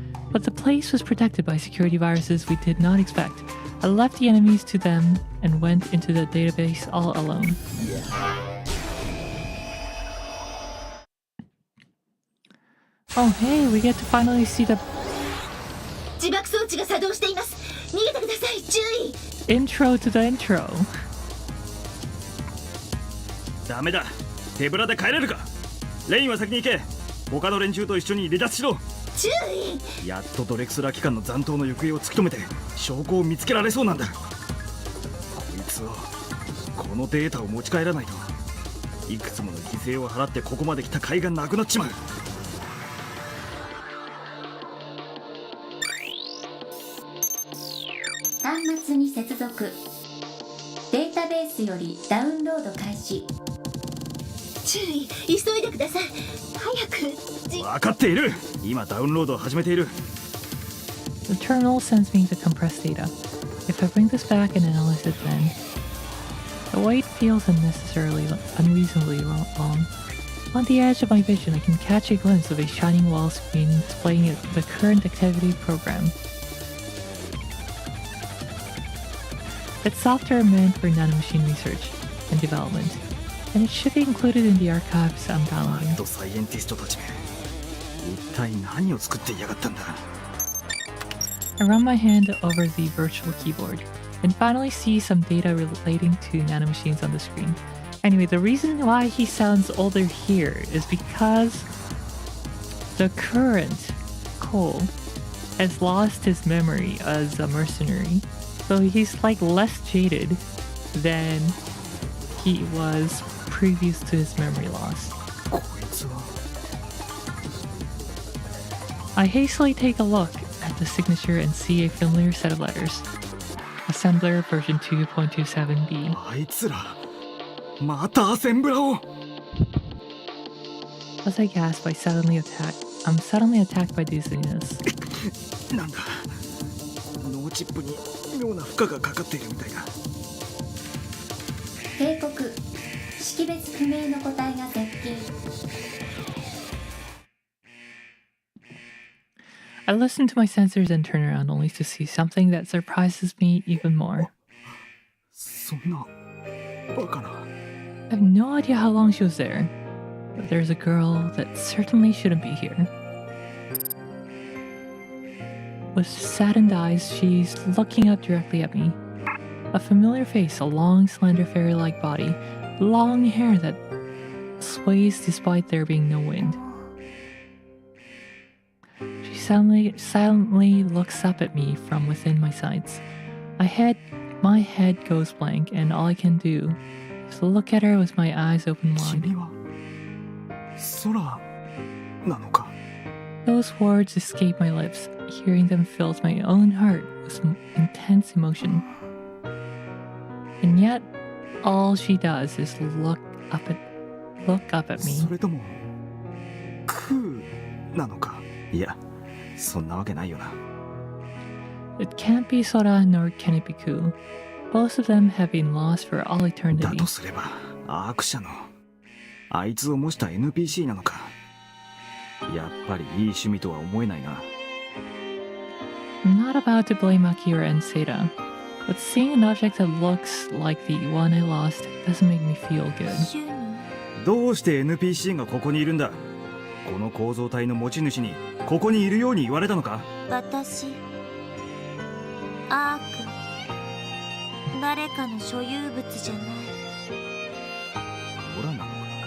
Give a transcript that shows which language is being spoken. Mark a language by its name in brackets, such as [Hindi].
[English] But the place was protected by security viruses we did not expect. I left the enemies to them and went into the database all alone. Oh hey, we get to finally see the [Japanese] 自爆装置が作動しています。逃げてください。注意。 [English] intro to the intro. [Japanese] ダメだ、手ぶらで帰れるか。レインは先に行け。他の連中と一緒に離脱しろ。注意。やっとドレクスラー機関の残党の行方を突き止めて証拠を見つけられそうなんだ。こいつをこのデータを持ち帰らないといくつもの犠牲を払ってここまで来た甲斐がなくなっちまう。端末に接続。データベースよりダウンロード開始。注意。急いでください。早く。分かっている。今ダウンロードを始めている。 [English] The terminal sends me the compressed data. If I bring this back and analyze it then, the wait feels unreasonably long. On the edge of my vision, I can catch a glimpse of a shining wall screen displaying the current activity program. It's software meant for nanomachine research and development, and it should be included in the archives I'm downloading. [Japanese] サイエンティストたちめ、一体何を作っていやがったんだ。 [English] I run my hand over the virtual keyboard and finally see some data relating to nanomachines on the screen. Anyway, the reason why he sounds older here is because the current Cole has lost his memory as a mercenary. So he's like less jaded than he was previous to his memory loss. I hastily take a look at the signature and see a familiar set of letters. Assembler version 2.27b. [Japanese] あいつら、またアセンブラを。 [English] As I gasp, I'm suddenly attacked by dizziness. [Japanese] なんだ、脳チップに妙な負荷がかかっているみたいだ。警告。識別不明の個体が接近。 [English] I listen to my sensors and turn around only to see something that surprises me even more. [Japanese] そんなバカな。 [English] I have no idea how long she was there, but there's a girl that certainly shouldn't be here. With saddened eyes, she's looking up directly at me. A familiar face, a long, slender, fairy-like body, long hair that sways despite there being no wind. She silently looks up at me from within my sights. My head goes blank, and all I can do is look at her with my eyes open wide. [Japanese] 君は空なのか。 [English] Those words escape my lips. Hearing them fills my own heart with intense emotion. And yet, all she does is look up at me. [Japanese] それともクーなのか。いや、そんなわけないよな。 [English] It can't be Sora nor can it be Ku. Both of them have been lost for all [Japanese] だ [English] eternity. [Japanese] とすれば、アーク社のあいつを模した NPC なのか。やっぱりいい趣味とは思えないな。 [English] I'm not about to blame Akira and Seda, but seeing an object that looks like the one I lost doesn't make me feel good. [Japanese] どうして NPC がここにいるんだ。この構造体の持ち主にここにいるように言われたのか。私アーク、誰かの所有物じゃない。ほらなのか。